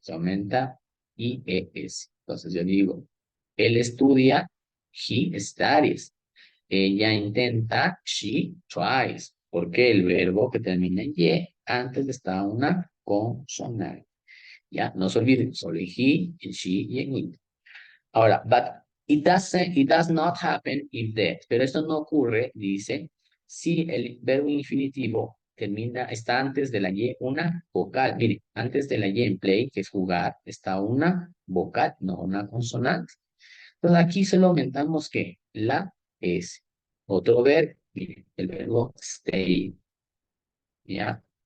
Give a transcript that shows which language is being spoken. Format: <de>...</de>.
<es>Se aumenta IES. Entonces, yo digo, él estudia,</es> <en>he studies.</en> <es>Ella intenta,</es> <en>she tries.</en> <es>Porque el verbo que termina en y antes está una consonante. Ya, no se olviden, solo en he, en she y en it.</es> <en>Ahora, but it does not happen if that.</en> <es>Pero esto no ocurre, dice, si el verbo infinitivo termina, está antes de la y una vocal. Mire, antes de la y en play, que es jugar, está una vocal, no una consonante. Entonces aquí solo aumentamos que la S. Otro verbo, mire, el verbo stay. ¿Ya?</es>